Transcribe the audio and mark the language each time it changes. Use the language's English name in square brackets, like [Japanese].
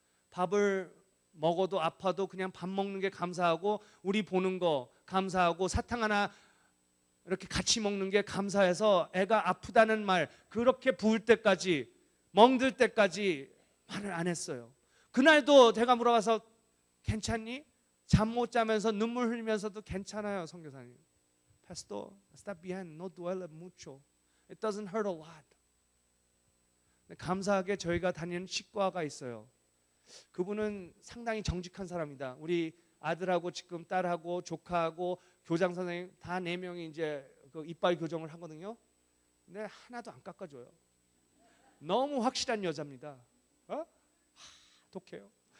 [Korean] 밥을 먹어도 아파도 그냥 밥 먹는 게 감사하고, 우리 보는 거 감사하고, 사탕 하나 이렇게 같이 먹는 게 감사해서 애가 아프다는 말 그렇게 부을 때까지 멍들 때까지 말을 안 했어요. 그날도 제가 물어봐서 괜찮니? 잠 못 자면서 눈물 흘리면서도 괜찮아요, 선교사님. [Spanish] Pastor, está bien, no duele mucho. [English] It doesn't hurt a lot. [Korean] 감사하게 저희가 다니는 치과가 있어요. 그분은 상당히 정직한 사람이다. 우리 아들하고 지금 딸하고 조카하고 교장 선생님 다 4명이 이제 그 이빨 교정을 하거든요. 근데 하나도 안 깎아줘요. 너무 확실한 여자입니다. 독해요.